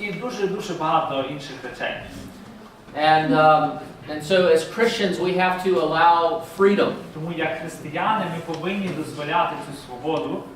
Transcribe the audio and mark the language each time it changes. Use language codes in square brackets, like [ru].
[uk] І дуже багато інших речей. [en] And so as Christians we have to allow freedom. [uk] Тому як християни ми повинні дозволяти цю свободу